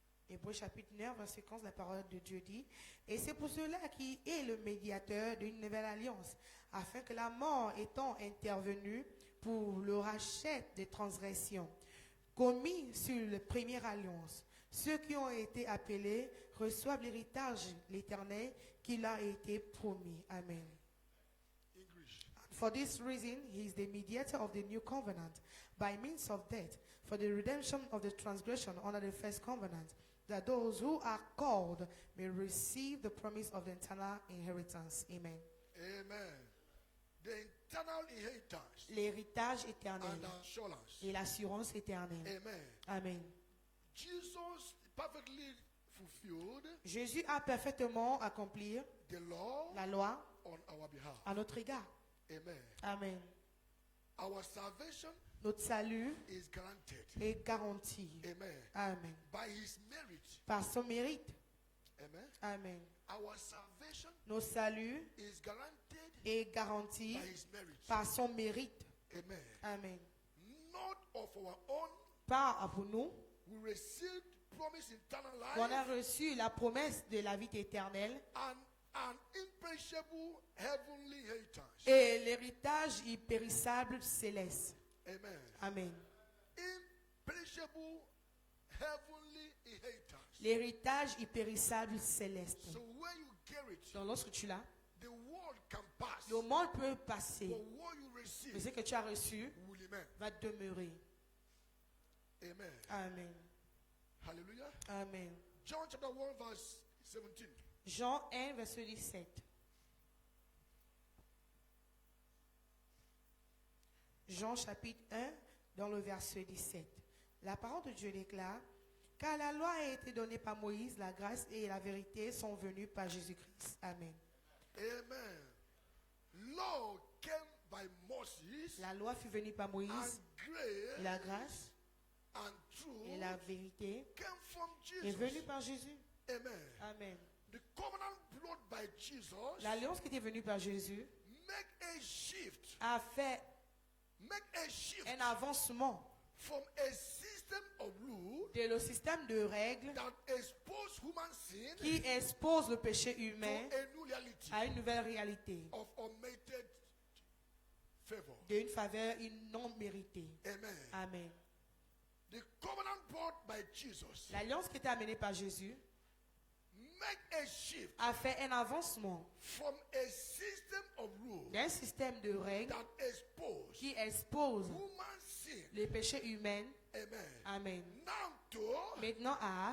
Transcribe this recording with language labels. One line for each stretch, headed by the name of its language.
French: Hébreux chapitre 9, verset 15, la parole de Dieu dit: Et c'est pour cela qu'il est le médiateur d'une nouvelle alliance, afin que la mort étant intervenue pour le rachat des transgressions commis sur la première alliance, ceux qui ont été appelés reçoivent l'héritage, l'éternel, qui leur a été promis. Amen.
English: English. For this reason, he is the mediator of the new covenant, by means of death, for the redemption of the transgression under the first covenant, that those who are called may receive the promise of the eternal inheritance. Amen. Amen. The eternal inheritance
French: L'héritage éternel
English: and assurance.
French: et l'assurance éternelle. Amen. Amen.
English: Jesus perfectly fulfilled
French: Jésus a parfaitement accompli
English: the law
French: la loi
English: on our behalf.
French: à notre égard. Amen. Amen.
English: Our salvation
French: Notre salut
English: is granted.
French: est garanti. Amen. Amen.
English: By His merit.
French: Par son mérite. Amen. Amen.
English: Our salvation
French: Notre salut
English: is granted
French: est garanti
English: by His merit.
French: par son mérite. Amen. Amen.
English: Not of our own.
French: Pas pour nous.
English: We received promise eternal
French: On a
English: life
French: reçu la promesse de la vie éternelle
English: and an imperishable heavenly inheritance.
French: et l'héritage impérissable céleste. Amen. Amen.
English: Imperishable heavenly inheritance.
French: L'héritage impérissable céleste.
English: So when you get it,
French: Donc lorsque tu l'as,
English: the world can pass.
French: le monde peut passer,
English: But what you
French: mais
English: receive
French: ce que tu as reçu
English: will remain.
French: va demeurer. Amen. Amen. Hallelujah. Amen.
English: John chapter 1 verse 17.
French: Jean 1, verset 17. Jean chapitre 1, dans le verset 17. La parole de Dieu déclare: Car la loi a été donnée par Moïse, la grâce et la vérité sont venues par Jésus-Christ. Amen.
English: Amen. Law came by Moses
French: La loi fut venue par Moïse,
English: and
French: et
English: grace
French: la grâce
English: and truth
French: et la vérité
English: came from
French: est venue
English: Jesus.
French: par Jésus. Amen. Amen.
English: The covenant blood by Jesus
French: L'alliance qui était venue par Jésus
English: make a shift.
French: a fait
English: Make a shift
French: un avancement
English: from a system of rule
French: de le système de règles
English: that expose human sin
French: qui expose le péché
English: to
French: humain
English: a new reality
French: à une nouvelle réalité,
English: of unmerited favor.
French: d'une faveur non méritée. Amen. Amen.
English: The covenant brought by Jesus
French: L'alliance qui était amenée par Jésus
English: make a shift
French: a fait un avancement
English: from a system of rule
French: d'un système de règles
English: that expose
French: qui expose
English: human sin.
French: les péchés humains. Amen. Amen.
English: Now to
French: Maintenant à